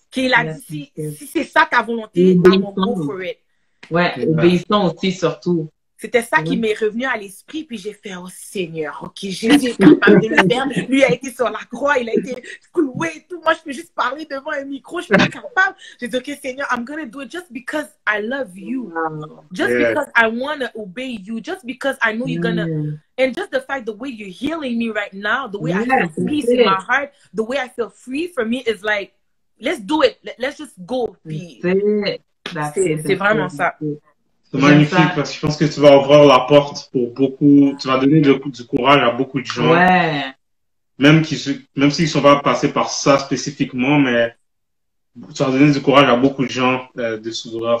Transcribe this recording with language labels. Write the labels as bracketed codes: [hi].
[fr] Qu'il a dit, si c'est ça ta volonté, [en] I'm gonna go for it. [fr] Ouais, obéissant aussi, surtout. C'était ça qui m'est revenu à l'esprit, puis j'ai fait, oh Seigneur, ok, Jésus est capable de le faire. Lui a été sur la croix, il a été cloué et tout. Moi, je peux juste parler devant un micro, je suis pas capable. J'ai dit, ok, Seigneur, [en] I'm gonna do it just because I love you. Just because I want to obey you. Just because I know you're gonna... And just the fact, the way you're healing me right now, the way I feel peace in my heart, the way I feel free for me is like, let's do it. Let's just go. [fr] Puis, c'est vraiment ça. C'est magnifique parce que je pense que tu vas ouvrir la porte pour beaucoup, tu vas donner du courage à beaucoup de gens. Ouais. Même s'ils ne sont pas passés par ça spécifiquement, mais tu vas donner du courage à beaucoup de gens de s'ouvrir.